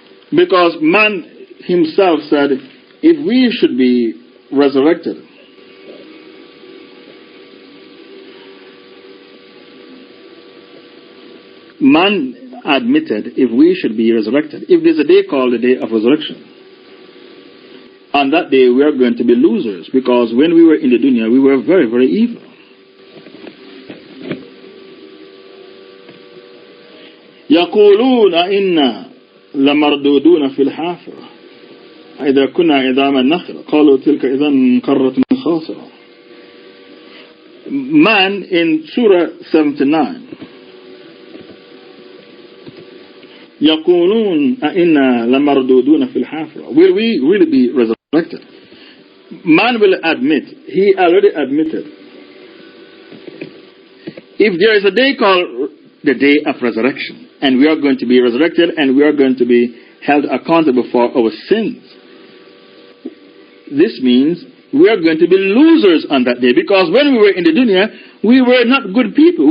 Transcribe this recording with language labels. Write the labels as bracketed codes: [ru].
[en] Because man himself said, if we should be resurrected, man admitted if we should be resurrected, if there's a day called the day of resurrection, on that day we are going to be losers, because when we were in the dunya, we were very, very evil. [ar] يقولون إنا لمردودون في الحافرة إذا كنا عظاما نخرة قالوا تلك إذا قرة خاسرة. [en] Man in Surah 79, [ar] يقولون أئنا لمردودون في الحافرة, [en] will we really be resurrected? Man will admit, he already admitted, if there is a day called the day of resurrection, and we are going to be resurrected, and we are going to be held accountable for our sins, this means we are going to be losers on that day, because when we were in the dunya, we were not good people.